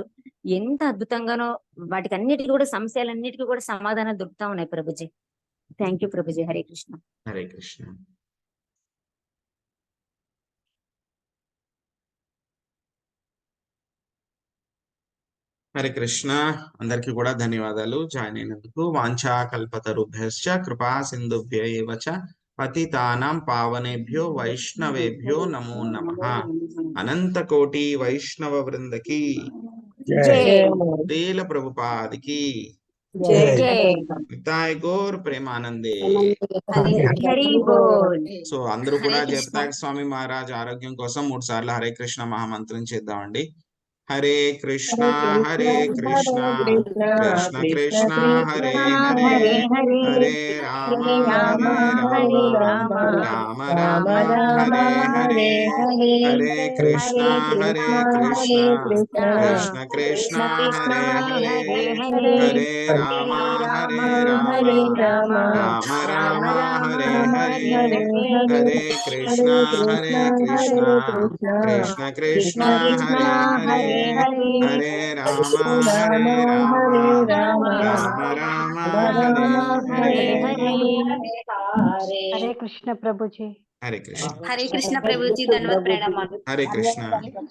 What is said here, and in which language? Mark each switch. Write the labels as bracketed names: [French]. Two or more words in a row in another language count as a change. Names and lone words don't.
[Telugu] ఎంత అద్భుతంగానో వాటికి అన్నిటికీ కూడా సమస్యలన్నిటికీ కూడా సమాధానాలు దొరుకుతా ఉన్నాయి ప్రభుజీ. [English] thank you [Telugu] ప్రభుజీ. హరే కృష్ణ. హరే కృష్ణ. హరే కృష్ణ. అందరికీ కూడా ధన్యవాదాలు జాయిన్ అయినందుకు. [Sanskrit] వాంఛా కల్పతరుభ్యశ్చ కృపా సింధుభ్య ఏవ చ పతితానాం పావనేభ్యో వైష్ణవేభ్యో నమో నమః. [Telugu] అనంత కోటి వైష్ణవ వృందకి శ్రీల ప్రభుపాదికి నితాయ్ గౌర్ ప్రేమానందే. సో అందరూ కూడా జపతాక్ స్వామి మహారాజ్ ఆరోగ్యం కోసం 3 సార్లు హరే కృష్ణ మహామంత్రం చేద్దామండి. [Sanskrit] హరే కృష్ణ హరే కృష్ణ కృష్ణ కృష్ణ హరే హరే హరే రామ హరే రామ రామ రామ హరే హరే హరే కృష్ణ హరే కృష్ణ కృష్ణ కృష్ణ హరే హరే హరే రామ హరే రామ రామ రామ హరే హరే హరే కృష్ణ హరే కృష్ణ కృష్ణ కృష్ణ హరే హరే హరే రామ హరే రామ రామ రామ హరే హరే. [Telugu] హరే కృష్ణ ప్రభుజీ. హరే కృష్ణ. హరే కృష్ణ ప్రభుజీ. ధన్యవాద ప్రణామాలు. హరే కృష్ణ.